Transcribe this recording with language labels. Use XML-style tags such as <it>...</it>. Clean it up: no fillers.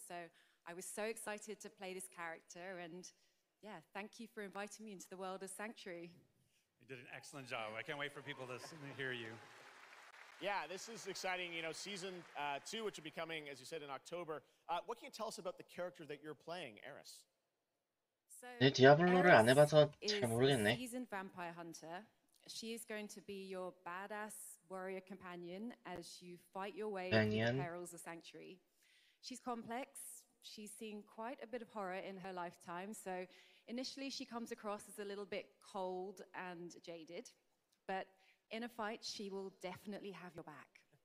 <en>So I was so excited to play this character. And yeah, thank you for inviting me into the world of Sanctuary. You did an excellent job. I can't wait for people to hear you. Yeah, this is exciting. You know, season 2, which will be coming, as you said, in October. What can you tell us about the character that you're playing, Eris?</en> <ko>네, 디아블로를 안 해봐서 잘 모르겠네.</ko> <en>Seasoned vampire hunter. She is going to be your badass warrior companion as you fight your way through the perils of Sanctuary. She's complex. She's seen quite a bit of horror in her lifetime, so initially she comes across as a little bit cold and jaded, but in a fight, she will definitely have your back.</en>